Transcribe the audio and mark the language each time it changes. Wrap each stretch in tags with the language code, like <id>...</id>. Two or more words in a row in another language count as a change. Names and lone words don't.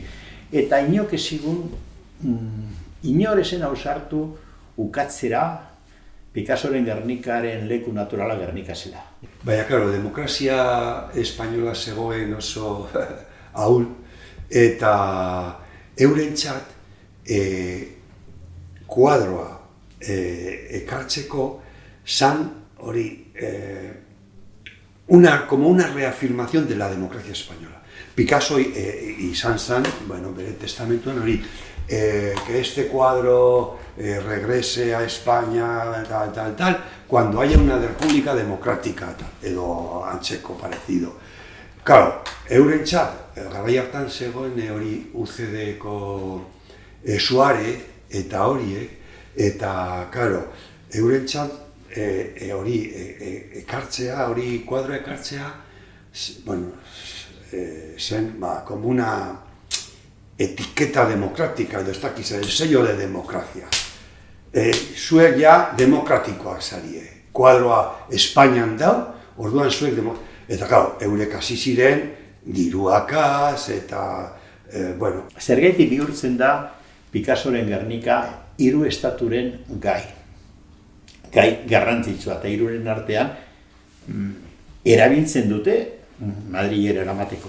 <eu>Eta inok ezigun, inor esen ausartu ukatzera Picassoren Gernikaren leku naturala Gernika zela. Baina, claro, demokrazia espainola zegoen oso ahul, eta eurentzat kuadroa ekartzeko zan hori</eu> <es>como una reafirmación de la democracia española.</es> <eu>Picasso izan zan, bueno, bere testamentuan hori,</eu> <es>que este cuadro regrese a España, tal, cuando haya una república democrática,</es> <eu>edo antzeko parecido. Claro, eurentzat, garai hartan zegoen hori UCD-ko Suare eta horiek, eta, claro, eurentzat hori ekartzea, hori kuadro ekartzea, bueno, zen,</eu> <es>como una etiqueta democrática,</es> <eu>edo ez dakiz,</eu> <es>el sello de democracia.</es> <eu>Zuek ja demokratikoak zarie. Kuadroa Espainian dau, orduan zuek eta, claro, eurek hasi ziren diruakaz, eta, bueno. Zergatik bihurtzen da Picassoren Gernika hiru estaturen gai garrantzitsua, eta hiruren artean erabiltzen dute Madrilera eramateko.</eu>